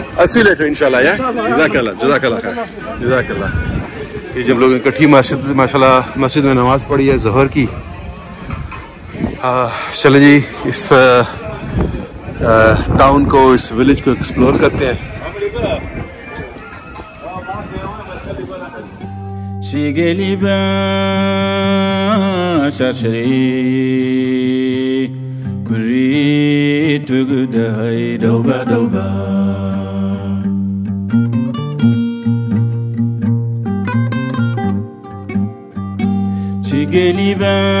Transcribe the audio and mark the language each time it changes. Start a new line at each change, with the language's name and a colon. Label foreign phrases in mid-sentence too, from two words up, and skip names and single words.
English: I'll see you later, inshallah, yeah?
Arabic: جزاك الله. جزاك الله خير. جزاك الله.
Hindi: ये जब लोग इकट्ठी माशाल्लाह मस्जिद में नमाज पढ़ी है ज़ोहर की चलें जी इस टाउन को इस विलेज को एक्सप्लोर करते हैं Shigeli ba shashri kuri tugudai doba doba Shigeli ba